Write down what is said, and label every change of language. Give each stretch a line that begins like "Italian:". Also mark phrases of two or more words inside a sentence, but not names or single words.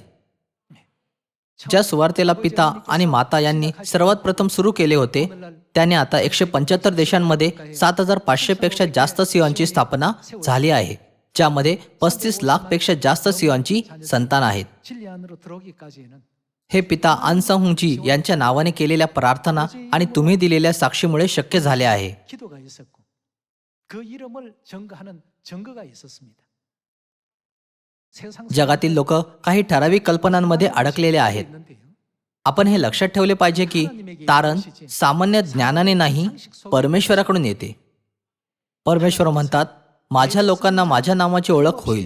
Marathi: ज्या सुवार्तेला पिता आणि माता यांनी सर्वात प्रथम सुरू केले होते त्याने आता 175 देशांमध्ये 7,500 पेक्षा जास्त सियोनची स्थापना झाली आहे, ज्यामध्ये 35 लाख पेक्षा जास्त सियोनची संतान आहेत. हे पिता आनसाहुंजी यांच्या नावाने केलेल्या प्रार्थना आणि तुम्ही दिलेल्या साक्षीमुळे शक्य झाले आहे.
Korean: 그 이름을 증거하는 증거가 있었습니다.
Marathi: जगातील लोक काही ठराविक कल्पनांमध्ये अडकलेले आहेत. आपण हे लक्षात ठेवले पाहिजे की तारण सामान्य ज्ञानाने नाही परमेश्वराकडून येते. परमेश्वर म्हणतात, माझ्या लोकांना माझ्या नावाची ओळख होईल.